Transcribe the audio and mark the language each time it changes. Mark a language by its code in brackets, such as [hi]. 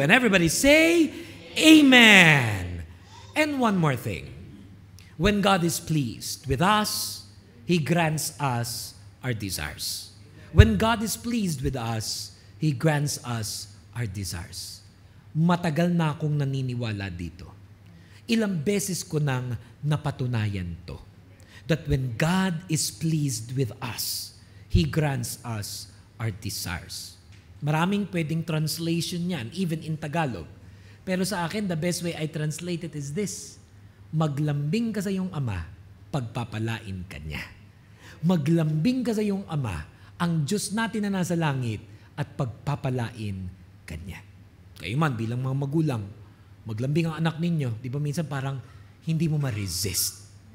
[en] And everybody say, Amen. And one more thing. When God is pleased with us, He grants us our desires. When God is pleased with us, He grants us our desires. [tl] Matagal na akong naniniwala dito. Ilang beses ko nang napatunayan to. [en] That when God is pleased with us, He grants us our desires. [tl] Maraming pwedeng translation yan, [en] even in Tagalog. [tl] Pero sa akin, [en] the best way I translate it is this. [tl] Maglambing ka sa iyong ama, pagpapalain ka niya. Maglambing ka sa iyong ama, ang Diyos natin na nasa langit, at pagpapalain ka niya. Kayo man, bilang mga magulang, maglambing ang anak ninyo, di ba minsan parang hindi mo ma-resist.